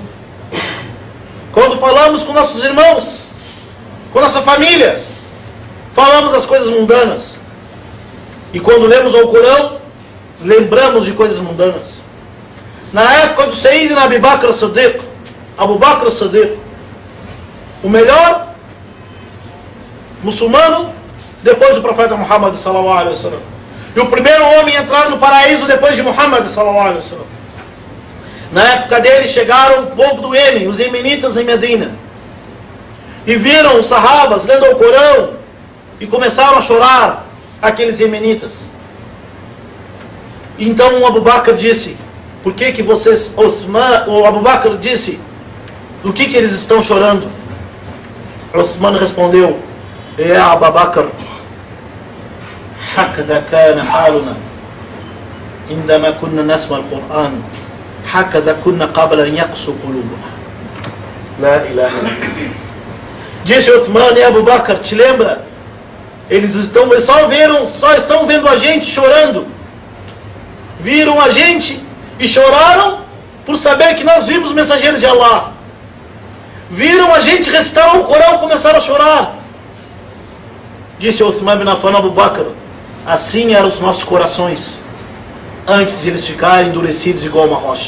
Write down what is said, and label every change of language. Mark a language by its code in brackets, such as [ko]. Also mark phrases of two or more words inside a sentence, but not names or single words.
[pt] Quando falamos com nossos irmãos, com nossa família, falamos das coisas mundanas. E quando lemos o Corão, lembramos de coisas mundanas. Na época do Sayyidina Abu Bakr as-Siddiq, o melhor muçulmano depois do profeta Muhammad [ar] صلى الله عليه وسلم, [pt] e o primeiro homem a entrar no paraíso depois de Muhammad [ar] صلى الله عليه وسلم. [pt] Na época dele chegaram o povo do Iêmen, os iemenitas em Medina, e viram os sahabas lendo o Corão e começaram a chorar, aqueles iemenitas. Então o Abu Bakr disse, por que vocês, o Abu Bakr disse, do que eles estão chorando? Uthman respondeu, [ar] يا أبا بكر هكذا كان حالنا عندما كنا نسمع القرآن هكذا كنا قبل أن يقسو قلوبنا. لا إله إلا الله. [pt] Disse Uthman e Abu Bakr, te lembra? Eles só estão vendo a gente chorando. Viram a gente e choraram por saber que nós vimos mensageiros de Allah. Viram a gente recitar o Corão e começaram a chorar. Disse Uthman bin Affan a Abu Bakr, assim eram os nossos corações, antes de eles ficarem endurecidos igual uma rocha.